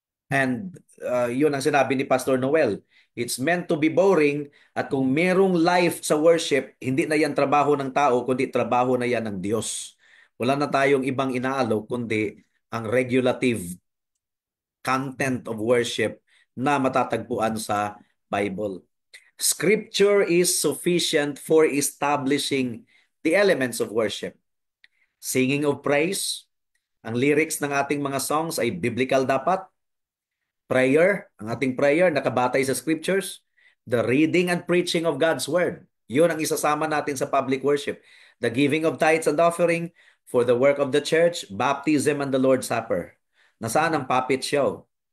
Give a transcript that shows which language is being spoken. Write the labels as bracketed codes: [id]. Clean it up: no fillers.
[tl] And yun ang sinabi ni Pastor Noel. It's meant to be boring, at kung merong life sa worship, hindi na yan trabaho ng tao, kundi trabaho na yan ng Diyos. Wala na tayong ibang inaalok, kundi ang regulative content of worship na matatagpuan sa Bible. [en] Scripture is sufficient for establishing the elements of worship. [tl] Singing of praise, ang lyrics ng ating mga songs ay biblical dapat. Prayer, ang ating prayer nakabatay sa scriptures. [en] The reading and preaching of God's word, yun ang isasama natin sa public worship. The giving of tithes and offering for the work of the church, baptism and the Lord's Supper. Nasaan ang puppet show?